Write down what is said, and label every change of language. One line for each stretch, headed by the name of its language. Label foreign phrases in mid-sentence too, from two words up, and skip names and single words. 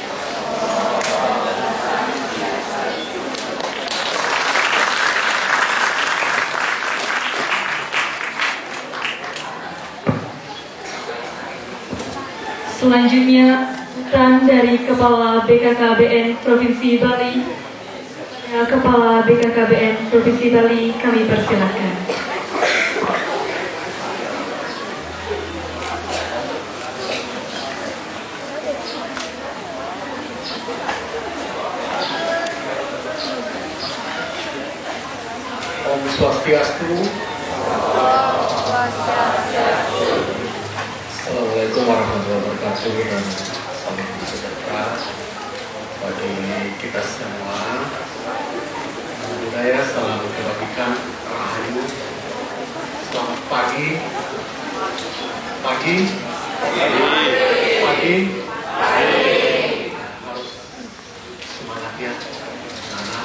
Indonesian: Selanjutnya, sambutan dari Kepala BKKBN Provinsi Bali. Kepala BKKBN Provinsi Bali, kami persilakan.
Balinese: Om Swastiastu.
Arabic: السلام عليكم ورحمة الله وبركاته
Indonesian: dan salam sejahtera bagi kita semua. Budaya selalu kebajikan, rahayu. Selamat pagi. Harus semangat ya, anak.